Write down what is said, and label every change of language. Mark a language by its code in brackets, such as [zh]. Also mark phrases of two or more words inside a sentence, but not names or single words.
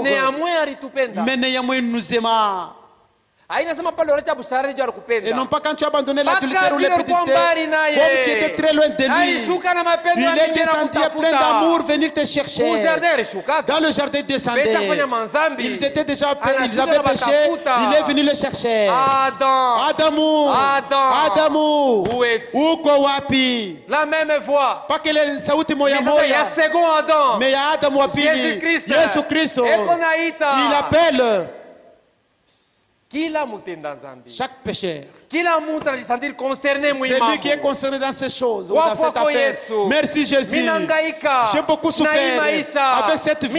[fr] Mais néanmoins, il nous aima. Et non pas quand tu as abandonné l'adultère ou l'épidicité, comme tu étais très loin de lui. Il est descendu plein d'amour venir te chercher. Dans le jardin descendait. Ils étaient déjà, ils avaient péché. Il est venu le chercher. [sw] Adamu. Uko wapi? [fr] La même voix. Pas que les [sw] sauti moya moya. [fr] Mais il y a Adamu wapi. Jésus Christ. Il appelle. Chaque pécheur. C'est lui qui est concerné dans ces choses, dans cette affaire. Merci Jésus. J'ai beaucoup souffert avec cette vie.